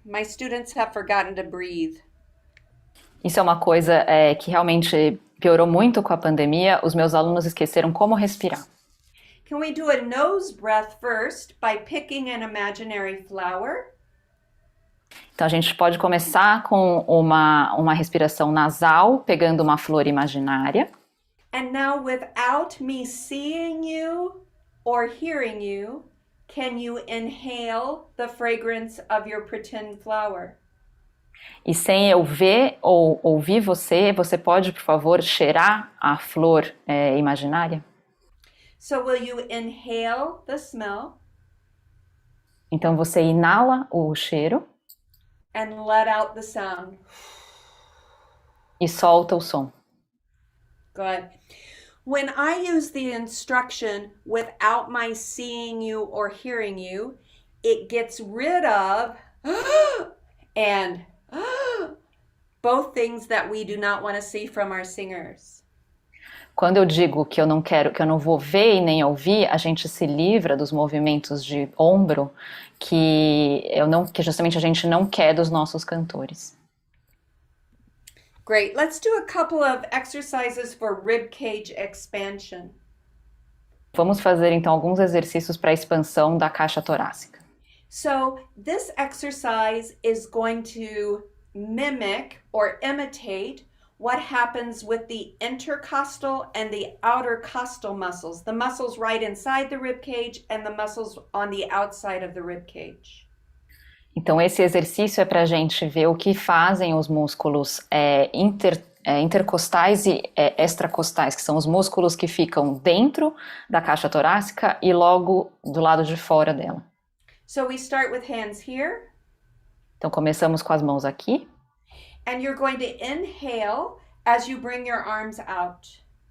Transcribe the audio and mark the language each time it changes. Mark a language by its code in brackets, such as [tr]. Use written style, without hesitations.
[en] My students have forgotten to breathe. [pt] Isso é uma coisa que realmente piorou muito com a pandemia. Os meus alunos esqueceram como respirar. [en] Can we do a nose breath first by picking an imaginary flower? [pt] Então a gente pode começar com uma respiração nasal, pegando uma flor imaginária. [en] And now, without me seeing you or hearing you, can you inhale the fragrance of your pretend flower? [pt] E sem eu ver ou ouvir você, você pode, por favor, cheirar a flor imaginária? [en] So will you inhale the smell? [pt] Então você inala o cheiro [en] and let out the sound. [pt] E solta o som. [en] Good. When I use the instruction without my seeing you or hearing you, it gets rid of and both things that we do not want to see from our singers. [pt] Quando eu digo que eu não vou ver e nem ouvir, a gente se livra dos movimentos de ombro que justamente a gente não quer dos nossos cantores. [en] Great. Let's do a couple of exercises for rib cage expansion. [pt] Vamos fazer então alguns exercícios para a expansão da caixa torácica. [en] So, this exercise is going to mimic or imitate what happens with the intercostal and the outer costal muscles, the muscles right inside the rib cage and the muscles on the outside of the rib cage. [pt] Então esse exercício é para a gente ver o que fazem os músculos intercostais e extracostais, que são os músculos que ficam dentro da caixa torácica e logo do lado de fora dela. [en] So we start with hands here. [pt] Então começamos com as mãos aqui. [en] And you're going to inhale as you bring your arms out.